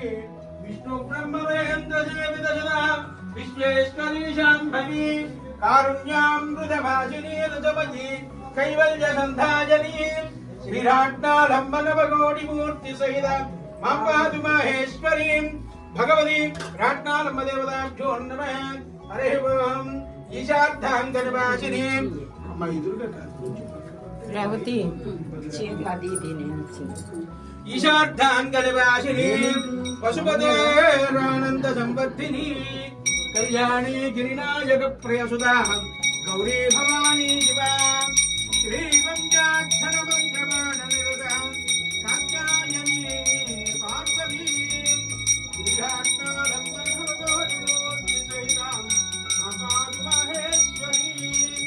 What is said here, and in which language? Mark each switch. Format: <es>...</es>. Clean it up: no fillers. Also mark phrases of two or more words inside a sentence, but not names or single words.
<sa>विष्णुब्रह्मवेन्द्रसेवितसदा विश्वेश्वरी शाम्भवी कारुण्यामृतभाषिनी ऋतवती कैवल्यसन्धाजनी श्रीराट्नालम्बनवकोटिमूर्तिसहित मां पातु माहेश्वरीं भगवती राट्नालम्बदेवताभ्यो नमः हरिः ओम् ईशार्धाङ्गनिवासिनीं</sa> <te>అమ్మా ఎదురుగా కాదు రేవతి అది నేను</te> <sa>ईशार्धाङ्गनिवासिनीं पशुपतेरानन्दसम्पत्तिनी कल्याणी गिरिनायकप्रियसुधाः गौरी भवानी शिवा श्रीपञ्चाक्षरमन्त्रपाठनिरतां कात्यायनी पार्वती श्रीराट्नालम्बनभगवतीमूर्तिसहितां मामाहेश्वरीं</sa>